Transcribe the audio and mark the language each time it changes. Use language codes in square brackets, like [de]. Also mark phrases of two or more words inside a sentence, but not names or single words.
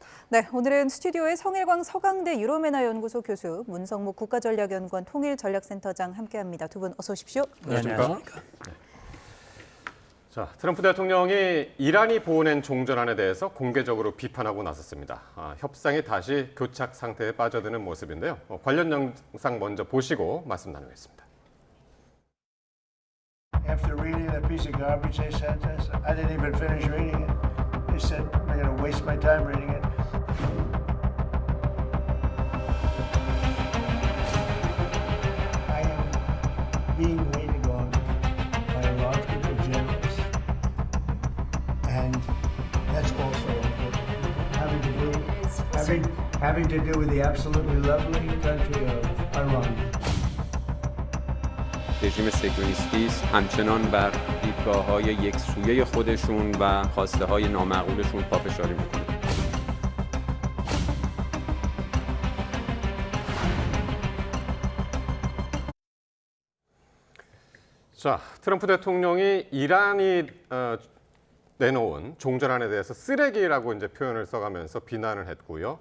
[ko] 네, 오늘은 스튜디오에 성일광 서강대 유로메나 연구소 교수, 문성목 국가전략연구원 통일전략센터장 함께합니다. 두 분 어서 오십시오. 안녕하십니까? 네. 자, 트럼프 대통령이 이란이 보낸 종전안에 대해서 공개적으로 비판하고 나섰습니다. 협상이 다시 교착 상태에 빠져드는 모습인데요. 관련 영상 먼저 보시고 말씀 나누겠습니다. [en] After reading that piece of garbage they sent us, I didn't even finish reading it. They said, I'm going to waste my time reading it. I am being waited on by a large group of generals. And that's also having to do with the absolutely lovely country of Iran. [fa] رژیم سکیوریستی است همچنان بر دیدگاه‌های یکسویه خودشون و خواسته‌های نامعقولشون پافشاری می‌کنه. [ko] 자, 트럼프 대통령이 이란이 내놓은 종전안에 대해서 쓰레기라고 이제 표현을 써가면서 비난을 했고요.